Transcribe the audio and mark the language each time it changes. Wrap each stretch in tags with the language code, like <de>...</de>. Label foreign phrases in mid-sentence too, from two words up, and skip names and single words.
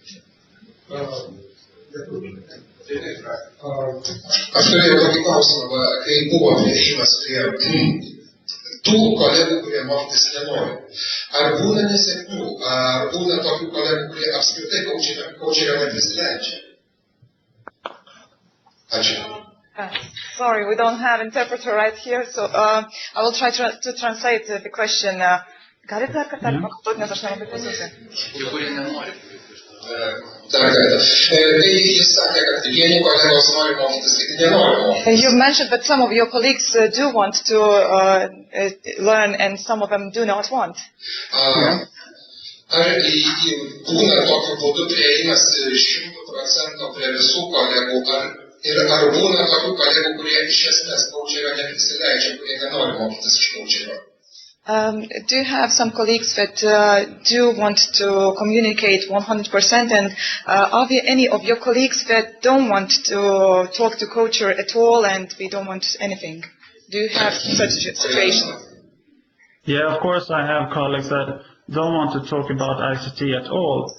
<lt>Aš turėjau tokį klausimą, kai buvo priešimas prie tų kolegų, kurie mokytis nenori. Ar būna nesėkmių, ar būna tokių kolegų, kurie apskritai coacherio neprisileidžia? Ačiū.</lt> <en>Sorry, we don't have interpreter right here, so I will try to translate the question.</en> <lt>Galite dar kartą pakartoti, nes aš nelabai klausiausi. Kurie nenori. Jis sakė, kad vieni kolegos nori mokytis, kiti nenori mokytis.</lt> <en>You mentioned that some of your colleagues do want to learn and some of them do not want.</en> <lt>Ar būna tokiu būdu prieimas 100% prie visų kolegų, ar būna tokių kolegų, kurie iš esmės coacherio neprisileidžia, kurie nenori mokytis iš coacherio?</lt> <en>Do you have some colleagues that do want to communicate 100%, and are there any of your colleagues that don't want to talk to coacher at all and they don't want anything? Do you have such a situation? Yeah, of course I have colleagues that don't want to talk about ICT at all.</en>